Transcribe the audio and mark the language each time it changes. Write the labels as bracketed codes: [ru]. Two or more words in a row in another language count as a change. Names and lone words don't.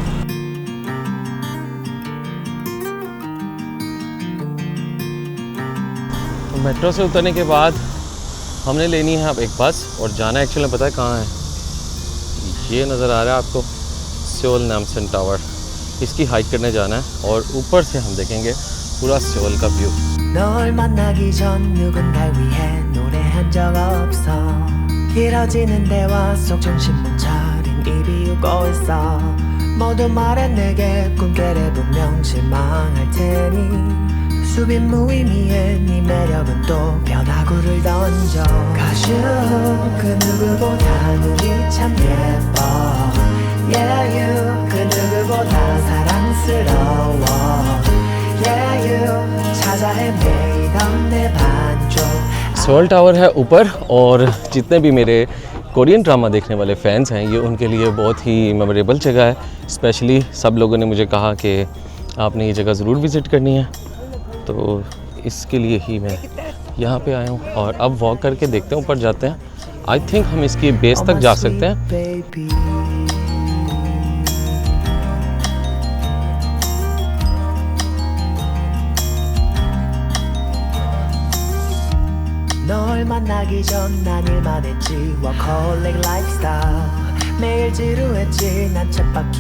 [hi] तो मेट्रो से उतरने के बाद हमने लेनी है अब एक बस, और जाना एक्चुअली पता है कहाँ है, ये नज़र आ रहा है आपको, सियोल नामसन टावर। इसकी हाइक करने जाना है और ऊपर से हम देखेंगे पूरा सियोल का व्यू। [ko] 널 만나기 전 누군가 위해 노래한 적 없어 길어지는 대화 속 정신 못 차린 입 비우고 있어 모두 말해 내게 꿈깨래 분명 실망할 테니 수빈 무의미해 네 매력은 또 변화구를 던져 가슈 그 누구보다 눈이 참 예뻐 [en] Yeah you [ko] 그 누구보다 사랑스러워 [en] Yeah you [ko] 찾아 헤매던 내 반쪽 [hi] सियोल टावर है ऊपर और जितने भी मेरे [en] Korean drama [hi] देखने वाले फ़ैन्स हैं ये उनके लिए बहुत ही मेमोरेबल जगह है। स्पेशली सब लोगों ने मुझे कहा कि आपने ये जगह ज़रूर विज़िट करनी है, तो इसके लिए ही मैं यहाँ पे आया हूँ। और अब वॉक करके देखते हैं, ऊपर जाते हैं। [en] I think [hi] हम इसकी बेस तक जा सकते हैं। [ko] 널 만나기 전 난 일만 했지 [en] workaholic lifestyle [ko] 매일 지루했지 난 쳇바퀴